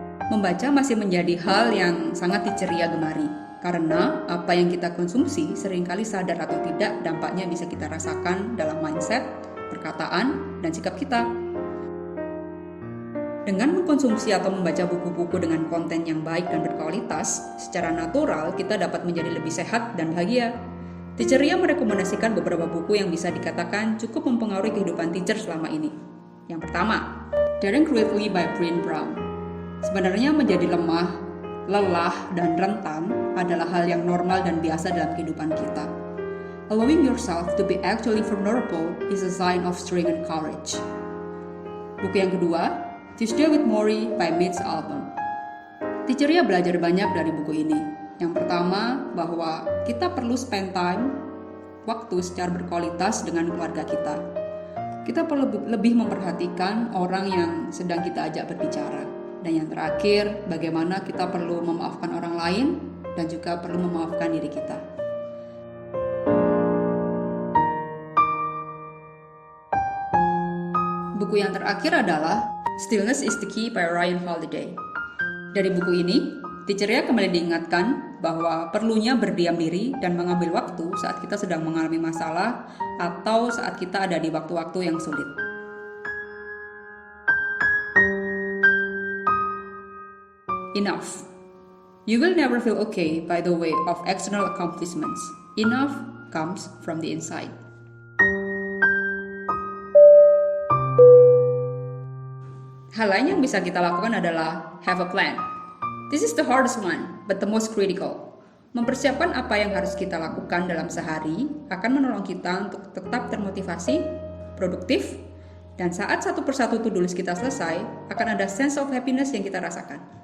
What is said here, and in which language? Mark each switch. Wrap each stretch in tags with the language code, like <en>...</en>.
<id>Membaca masih menjadi hal yang sangat diceria gemari, karena apa yang kita konsumsi seringkali sadar atau tidak dampaknya bisa kita rasakan dalam mindset, perkataan, dan sikap kita. Dengan mengkonsumsi atau membaca buku-buku dengan konten yang baik dan berkualitas, secara natural kita dapat menjadi lebih sehat dan bahagia. Teacheria merekomendasikan beberapa buku yang bisa dikatakan cukup mempengaruhi kehidupan teacher selama ini. Yang pertama, Daring Greatly by Brené Brown. Sebenarnya menjadi lemah, lelah, dan rentan adalah hal yang normal dan biasa dalam kehidupan kita.</id> <en>Allowing yourself to be actually vulnerable is a sign of strength and courage.</en> <id>Buku yang kedua, Tuesday with Morrie by Mitch Albom. Teacheria belajar banyak dari buku ini. Yang pertama, bahwa kita perlu spend time, waktu secara berkualitas dengan keluarga kita. Kita perlu lebih memperhatikan orang yang sedang kita ajak berbicara. Dan yang terakhir, bagaimana kita perlu memaafkan orang lain dan juga perlu memaafkan diri kita. Buku yang terakhir adalah Stillness is the Key by Ryan Holiday. Dari buku ini, Teacheria kembali diingatkan bahwa perlunya berdiam diri dan mengambil waktu saat kita sedang mengalami masalah atau saat kita ada di waktu-waktu yang sulit.</id> <en>Enough. You will never feel okay by the way of external accomplishments. Enough comes from the inside.</en> <id>Hal lain yang bisa kita lakukan adalah</id> <en>have a plan. This is the hardest one, but the most critical.</en> <id>Mempersiapkan apa yang harus kita lakukan dalam sehari akan menolong kita untuk tetap termotivasi, produktif, dan saat satu persatu to-do list kita selesai, akan ada sense of happiness yang kita rasakan.</id>